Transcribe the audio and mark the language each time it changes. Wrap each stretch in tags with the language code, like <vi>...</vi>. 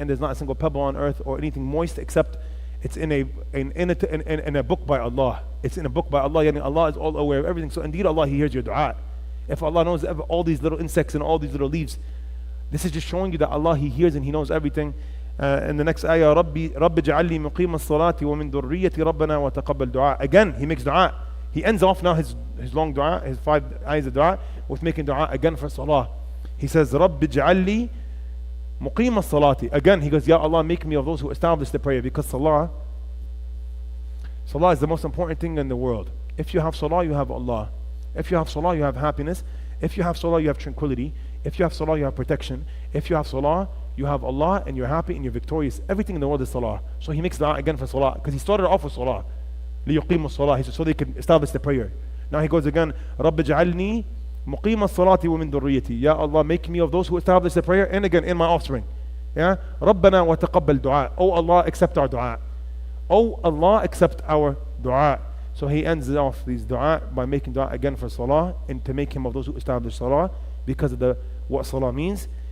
<en>And there's not a single pebble on earth or anything moist except it's in a book by Allah. It's in a book by Allah. Yani Allah is all aware of everything. So indeed Allah, he hears your dua. If Allah knows all these little insects and all these little leaves, this is just showing you that Allah, he hears and he knows everything. In the next ayah,</en> <ar>رَبِّ اجْعَلْ لِي مُقِيمَ الصَّلَاةِ وَمِنْ ذُرِّيَّتِ رَبَّنَا وَتَقَبَّلْ دُعَاء.</ar> <en>Again, he makes dua. He ends off now his long dua, his 5 ayahs of dua, with making dua again for salah. He says,</en> <ar>رَبِّ اجْعَلْ لِي مُقِيمَ الصَّلَاةِ.</ar> <en>Again, he goes, Ya Allah, make me of those who establish the prayer, because salah is the most important thing in the world. If you have salah, you have Allah. If you have salah, you have happiness. If you have salah, you have tranquility. If you have salah, you have protection. If you have salah, you have Allah and you're happy and you're victorious. Everything in the world is salah. So he makes dua again for salah, because he started off with salah.</en> <ar>لِيُقِيمُ الصَّلَاةِ.</ar> <en>He said so they can establish the prayer. Now he goes again,</en> <ar>رَبِّ اجْعَلْنِي مُقِيمَ الصَّلَاةِ وَمِنْ ذُرِّيَّتِي.</ar> <en>Ya Allah, make me of those who establish the prayer, and again in my offspring. Yeah?</en> <ar>رَبَّنَا وَتَقَبَّلْ دُعَاء.</ar> <en>Oh Allah, accept our dua. Oh Allah, accept our dua. So he ends off these dua by making dua again for salah, and to make him of those who establish salah, because of what salah means.</en>